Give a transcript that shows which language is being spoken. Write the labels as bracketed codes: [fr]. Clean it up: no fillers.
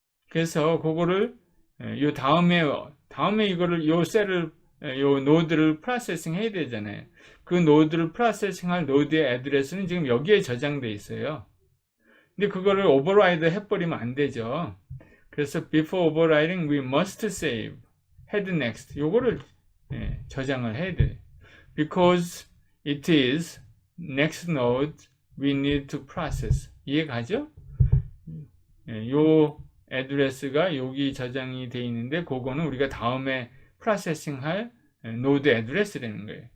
[ko] 그래서 그거를 요 다음에 이거를 요 셀을 요 노드를 프로세싱 해야 되잖아요. 그 노드를 프로세싱 할 노드의 애드레스는 지금 여기에 저장돼 있어요. 근데 그거를 오버라이드 해버리면 안 되죠. [en] 그래서 before overriding we must save head next [ko] 요거를 저장을 해야 돼요. [en] Because it is next node we need to process. [ko] 이해가죠? 요 애드레스가 여기 저장이 돼 있는데 그거는 우리가 다음에 프로세싱 할 노드 애드레스라는 거예요.